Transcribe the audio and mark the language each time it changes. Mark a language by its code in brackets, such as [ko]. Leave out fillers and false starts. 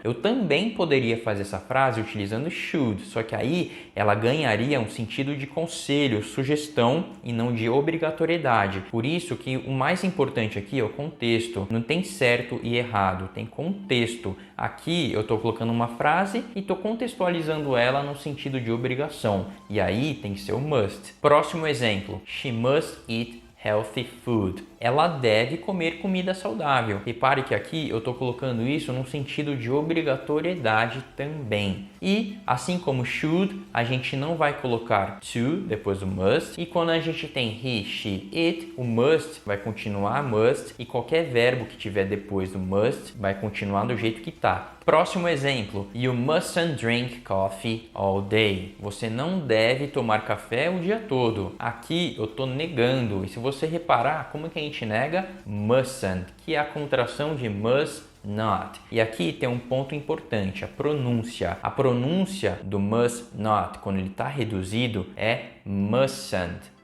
[pt] Eu também poderia fazer essa frase utilizando should, só que aí ela ganharia um sentido de conselho, sugestão e não de obrigatoriedade. Por isso que o mais importante aqui é o contexto. Não tem certo e errado, tem contexto. Aqui eu estou colocando uma frase e estou contextualizando ela no sentido de obrigação. E aí tem que ser o must. Próximo exemplo. [en] She must eat healthy food. [pt] Ela deve comer comida saudável. Repare que aqui eu estou colocando isso num sentido de obrigatoriedade também. E assim como should, a gente não vai colocar to depois do must. E quando a gente tem he, she, it, o must vai continuar must. E qualquer verbo que tiver depois do must vai continuar do jeito que está. Próximo exemplo. [en] You mustn't drink coffee all day. [pt] Você não deve tomar café o dia todo. Aqui eu estou negando. E se você reparar, como que a gente nega? Mustn't, que é a contração de must not. E aqui tem um ponto importante, a pronúncia. A pronúncia do must not, quando ele está reduzido, é mustn't.